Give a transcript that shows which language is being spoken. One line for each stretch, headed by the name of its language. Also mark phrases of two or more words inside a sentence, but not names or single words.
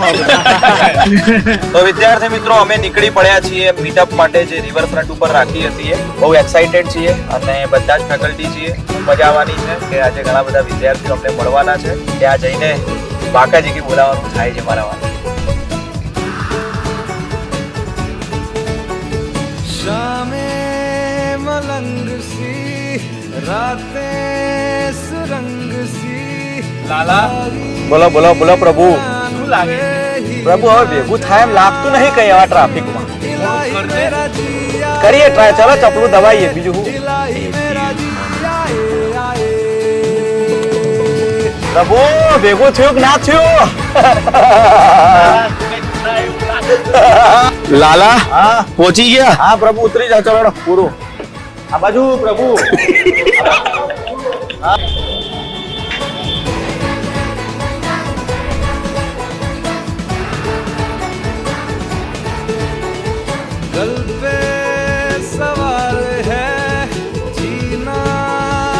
Gujarati: તો વિદ્યાર્થી મિત્રો અમે નીકળી પડ્યા છીએ મીટઅપ માટે જે રિવરફ્રન્ટ ઉપર રાખી હતી. બહુ એક્સાઇટેડ છીએ અને બધા જ ફેકલ્ટી છીએ. મજા આવવાની છે કે આજે ઘણા બધા વિદ્યાર્થીઓ અમને મળવાના છે. ત્યાં જઈને બાકાજી કે બોલાવવાનું થાય છે મારા વાત.
Hindi: शामे मलंग सी रातें सुरंग सी
Gujarati: લાલા બોલો બોલો બોલો પ્રભુ. શું લાગે પ્રભુ? હવે ભેગું થાય એમ લાગતું નહીં કઈ આવા ટ્રાફિકમાં. કરીએ ટ્રાય. ચલો ચપલું દબાઈએ. બીજું શું પ્રભુ? ભેગું થયું કે ના થયું? લાલા હા પહોંચી ગયા. હા પ્રભુ ઉતરી જાઓ. ચલો પૂરું આ બાજુ પ્રભુ.
Hindi: दिल पे सवाल है जीना